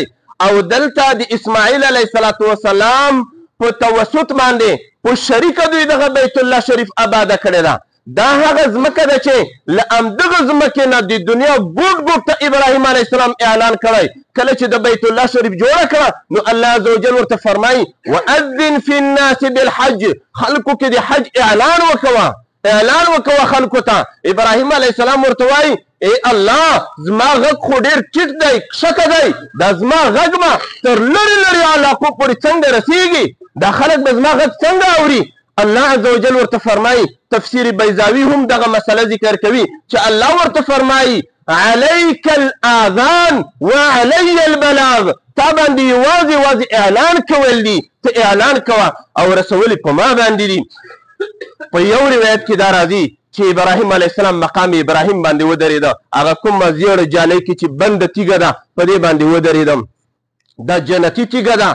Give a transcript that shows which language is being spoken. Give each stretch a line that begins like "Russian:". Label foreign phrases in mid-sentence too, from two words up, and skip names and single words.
Pashto: او دلته د اسماعیل
Arabic: علیه السلام
Pashto: په توسط باندې په شریکه دوی دغه بیت الله شریف آباده کړې ده. دا هغه ځمکه ده چې له همدغه ځمکې نه د دنیا ګوټ ګوټ ته ابراهیم
Arabic: علیه السلام
Pashto: اعلان کړی. کله چې د بیت الله شریف جوړه کړه نو الله
Arabic: عز وجل
Pashto: ورته فرمایي
Arabic: وأذن فی الناس بالحج.
Pashto: خلکو کې د حج اعلان وکوه خلکو ته. ابراهیم
Arabic: علیه السلام
Pashto: ورته وایي ای الله زما غږ خو ډېر ټیټ دی، کښته دی. دا زما غږ به تر لرې لرې علاقو پورې څنګه رسیږي؟ دا خلک به زما غږ څنګه اوري؟ الله
Arabic: عز وجل
Pashto: ورته فرمایي. تفسیر بیضاوي هم دغه مسله ذکر کوي چې الله ورته فرمایي
Arabic: علیک الاذان وعلی البلاغ.
Pashto: تا باندې یوازې اعلان کول دي، ته اعلان کوه او رسول په ما باندې دي. په یو روایت کې دا راځي چې ابراهیم
Arabic: علیه السلام
Pashto: مقام ابراهیم باندې ودرېده. هغه کومه زیړه جالۍ کې چې بنده تیږه ده په دې باندې ودرېدم. دا جنتي تیږه ده.